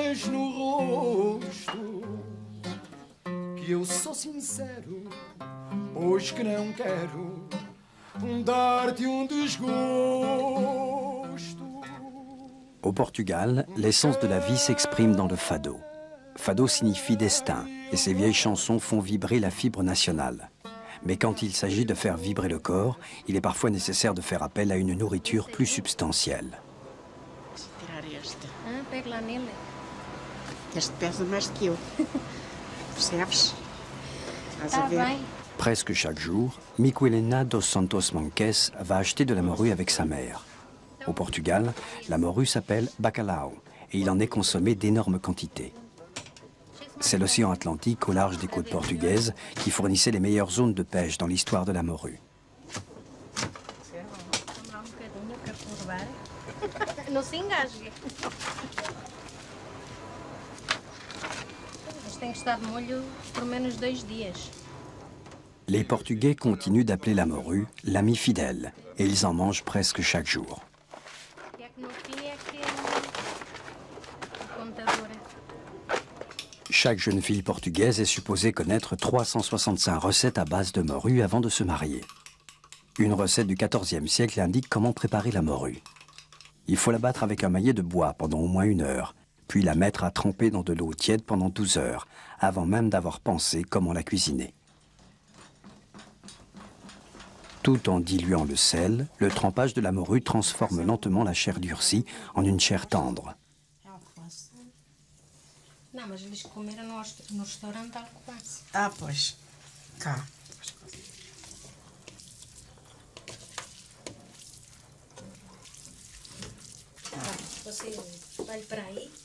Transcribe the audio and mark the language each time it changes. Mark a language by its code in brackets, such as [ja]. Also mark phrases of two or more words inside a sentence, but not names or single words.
[pt] Eu sou sincero, hoje que não quero dar-te desgosto. [fr] Au Portugal, l'essence de la vie s'exprime dans le fado. Fado signifie destin, et ces vieilles chansons font vibrer la fibre nationale. Mais quand il s'agit de faire vibrer le corps, il est parfois nécessaire de faire appel à une nourriture plus substantielle. [pt] Pega lá nele. Este pesa mais que eu. Percebes? Estás a ver? [fr] Presque chaque jour, Miquelena dos Santos Manques va acheter de la morue avec sa mère. Au Portugal, la morue s'appelle bacalhau et il en est consommé d'énormes quantités. C'est l'océan Atlantique au large des côtes portugaises qui fournissait les meilleures zones de pêche dans l'histoire de la morue. [pt] Não se engasgue. Mas tem que estar de molho por menos 2 dias. [fr] Les Portugais continuent d'appeler la morue l'ami fidèle et ils en mangent presque chaque jour. Chaque jeune fille portugaise est supposée connaître 365 recettes à base de morue avant de se marier. Une recette du XIVe siècle indique comment préparer la morue. Il faut la battre avec un maillet de bois pendant au moins 1 heure, puis la mettre à tremper dans de l'eau tiède pendant 12 heures, avant même d'avoir pensé comment la cuisiner. Tout en diluant le sel, le trempage de la morue transforme lentement la chair durcie en une chair tendre. [pt] Não, mas eles comeram no restaurante Alcobaça. Ah, pois. Cá. Você vai para aí?